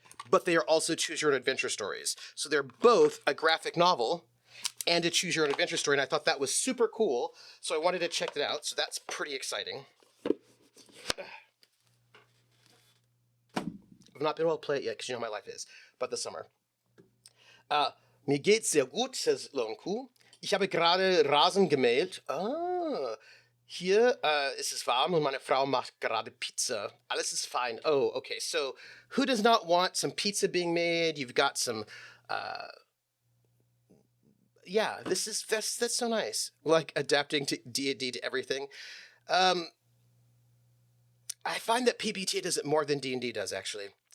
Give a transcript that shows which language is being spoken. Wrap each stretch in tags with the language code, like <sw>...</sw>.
<en>But they are also choose-your-own-adventure stories. So they're both a graphic novel and a choose-your-own-adventure story, and I thought that was super cool, so I wanted to check it out, so that's pretty exciting. I've not been able to play it yet, because you know how my life is, but this summer.</en> <de>Mir geht's sehr gut, says Lone Kuh. Ich habe gerade Rasen gemäht. Ah, hier ist es warm und meine Frau macht gerade Pizza. Alles ist fine.</de> <en>Oh, okay, so who does not want some pizza being made? You've got some, yeah, that's so nice. Like adapting to D&D to everything. I find that PBTA does it more than D&D does, actually.</en>